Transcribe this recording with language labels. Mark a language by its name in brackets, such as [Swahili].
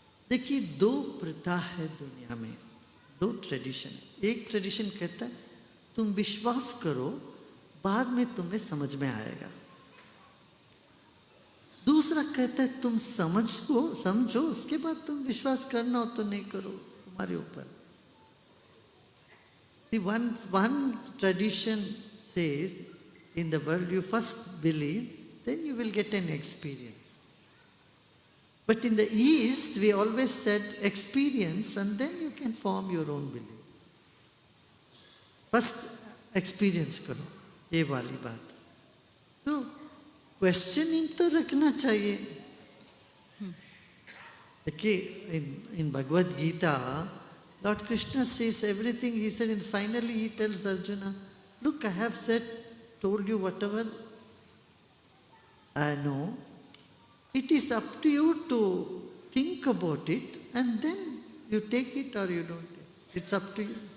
[Hindi] देखिए, 2 प्रथा है दुनिया में, 2 ट्रेडिशन। एक ट्रेडिशन कहता है तुम विश्वास करो, बाद में तुम्हें समझ में आएगा। दूसरा कहता है तुम समझो, उसके बाद तुम विश्वास करना हो तो नहीं करो, तुम्हारे ऊपर। [English] See, one tradition says in the world you first believe, then you will get an experience. But in the East, we always said experience and then you can form your own belief. [Hindi] First experience करो, ये वाली बात। So, questioning तो रखना चाहिए। [English] देखिए, in Bhagavad Gita, Lord Krishna says everything. He said, and finally he tells Arjuna, look, I have told you whatever I know. It is up to you to think about it and then you take it or you don't take it. It's up to you.